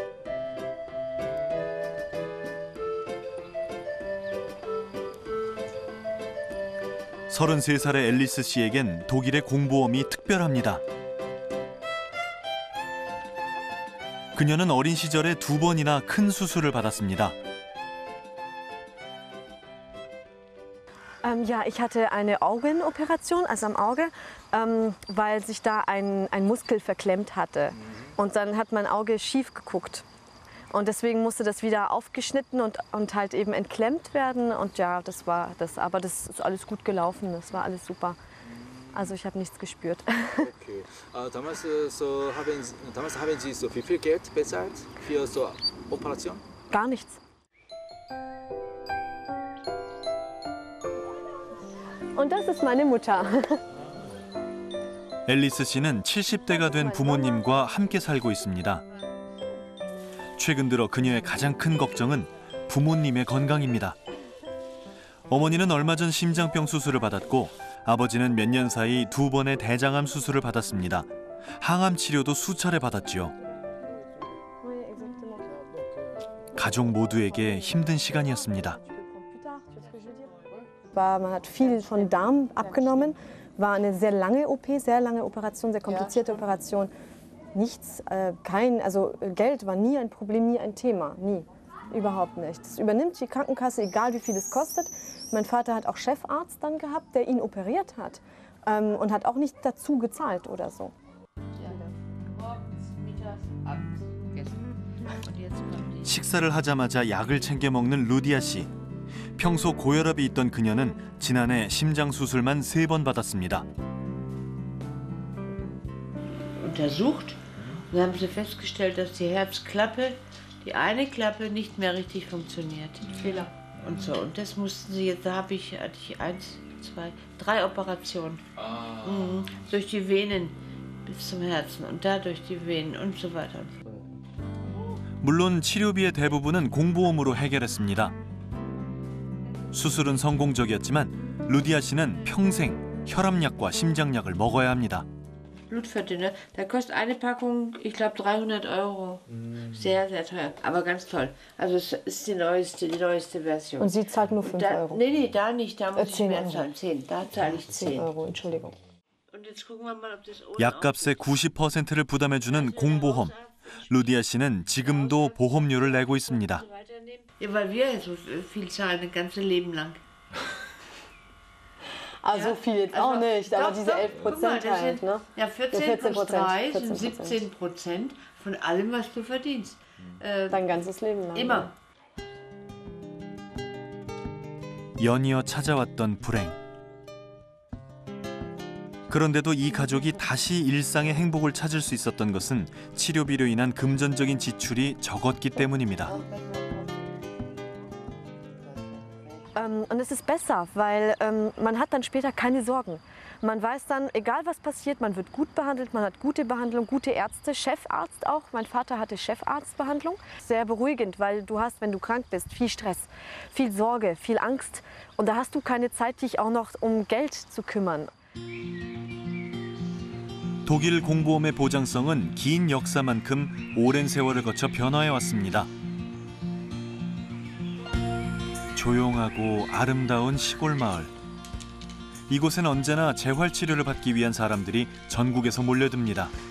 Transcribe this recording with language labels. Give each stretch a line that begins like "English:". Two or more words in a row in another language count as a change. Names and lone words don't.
Korean: 33살의 앨리스 씨에겐 독일의 공보험이 특별합니다. 그녀는 어린 시절에 2번이나 큰 수술을 받았습니다.
German: Ja, ich hatte eine Augenoperation, also am Auge, weil sich da ein Muskel verklemmt hatte. Und dann hat mein Auge schief geguckt. Und deswegen musste das wieder aufgeschnitten und halt eben entklemmt werden. Und ja, das war das. Aber das ist alles gut gelaufen, das war alles super. Also ich habe nichts gespürt. Okay. Damals haben Sie so wie viel Geld bezahlt für so Operation? Gar nichts. Und das ist meine Mutter.
Korean: 앨리스 씨는 70대가 된 부모님과 함께 살고 있습니다. 최근 들어 그녀의 가장 큰 걱정은 부모님의 건강입니다. 어머니는 얼마 전 심장병 수술을 받았고 아버지는 몇 년 사이 2번의 대장암 수술을 받았습니다. 항암 치료도 수차례 받았지요. 가족 모두에게 힘든 시간이었습니다.
German: Man hat viel von Darm abgenommen, war eine sehr lange OP, sehr lange Operation, sehr komplizierte Operation. Nichts, also Geld war nie ein Problem, nie ein Thema, nie, überhaupt nicht. Das übernimmt die Krankenkasse, egal wie viel es kostet. Mein Vater hat auch Chefarzt dann gehabt, der ihn operiert hat und hat auch nicht dazu gezahlt oder so.
Korean: 식사를 하자마자 약을 챙겨 먹는 루디아 씨. 평소 고혈압이 있던 그녀는 지난해 심장 수술만 3번 받았습니다.
German: Untersucht und haben sie festgestellt, dass die Herzklappe, die eine Klappe nicht mehr richtig funktioniert. Fehler. Und so, und das mussten sie jetzt, hatte ich 1, 2, 3 Operationen. Durch die Venen bis zum Herzen und dadurch die Venen und so weiter.
Korean: 물론 치료비의 대부분은 공보험으로 해결했습니다. 수술은 성공적이었지만 루디아 씨는 평생 혈압약과 심장약을 먹어야 합니다.
German: Blutverdünner, da kostet eine Packung, ich glaube 300 €. Sehr, sehr teuer, aber ganz toll. Also es ist die neueste Version. Und sie zahlt nur 5 €? Nee, da nicht, da muss ich 10 mehr Euro. zahlen. 10, da zahle ich 10. 10 €, Entschuldigung. Und jetzt gucken wir mal, ob das ohne
Korean: 약값의 90%를 부담해주는 공보험. 루디아 씨는 지금도 보험료를 내고 있습니다.
German: Ja, weil wir so viel zahlen, ein ganzes Leben lang. Also viel jetzt auch nicht, aber diese 11% halt, ne? Ja, 14 plus 3 sind 17% von allem, was du verdienst. Dein ganzes Leben lang. Immer.
Korean: 연이어 찾아왔던 불행. 그런데도 이 가족이 다시 일상의 행복을 찾을 수 있었던 것은 치료비로 인한 금전적인 지출이 적었기 때문입니다.
German: Und es ist besser, weil man hat dann später keine Sorgen. Man weiß dann, egal was passiert, man wird gut behandelt, man hat gute Behandlung, gute Ärzte, Chefarzt auch. Mein Vater hatte Chefarztbehandlung. Sehr beruhigend, weil du hast, wenn du krank bist, viel Stress, viel Sorge, viel Angst. Und da hast du keine Zeit, dich auch noch um Geld zu kümmern.
Korean: 독일 공보험의 보장성은 긴 역사만큼 오랜 세월을 거쳐 변화해 왔습니다. 조용하고 아름다운 시골 마을. 이곳엔 언제나 재활 치료를 받기 위한 사람들이 전국에서 몰려듭니다.